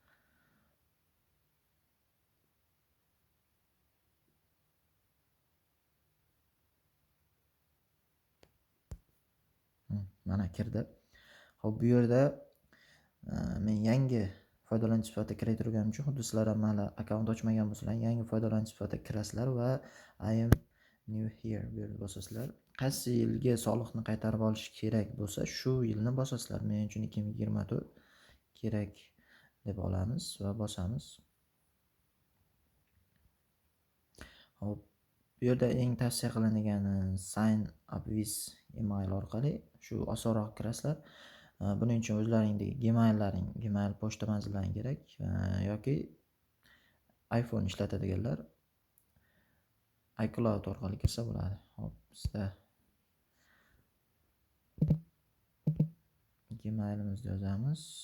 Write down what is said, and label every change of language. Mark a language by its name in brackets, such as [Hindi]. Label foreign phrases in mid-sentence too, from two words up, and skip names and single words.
[Uzbek] Mana kirdi. Xo'p, bu yerda men yangi foydalanuvchi sifatida kira turganim uchun xuddi sizlar ham hali akkaunt ochmagan bo'lsalar, yangi foydalanuvchi sifatida kirasizlar va [English] I am new here [Uzbek] bu yerda bosasizlar. Qaysi yilga soliqni qaytarib olish kerak bo'lsa, shu yilni bosasizlar. Men uchun 2024 kerak deb olamiz va bosamiz. Hop, bu yerda eng tavsiya qilinadigan [English] sign up with email [Uzbek] orqali shu osonroq kirasizlar. Buning uchun o'zlaringdagi Gmail pochta manzillaring kerak yoki iPhone ishlatadiganlar iCloud orqali kirsa bo'ladi. Hop, bizda Gmailimizni yozamiz.